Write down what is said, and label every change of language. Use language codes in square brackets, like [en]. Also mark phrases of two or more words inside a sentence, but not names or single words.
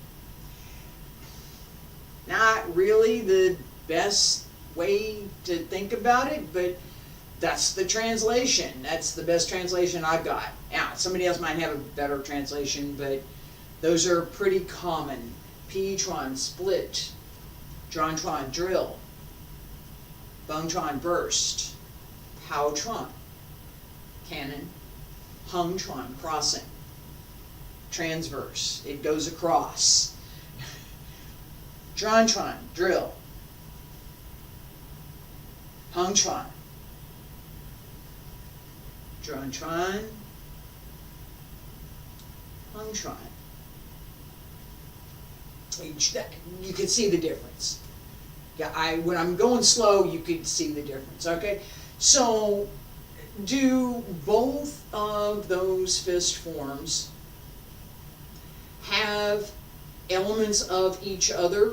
[en] Not really the best way to think about it, but that's the translation. That's the best translation I've got. Now, somebody else might have a better translation, but those are pretty common. Pi Chuan, split. Zhuan Chuan, drill. Beng Chuan, burst. Pao Chuan, cannon. Hung Chuan, crossing. Transverse. It goes across. Zhuan Chuan, drill. Hung Chuan. Zhuan Chuan. Hung Chuan. You can see the difference. Yeah, when I'm going slow, you can see the difference. Okay, so do both of those fist forms have elements of each other?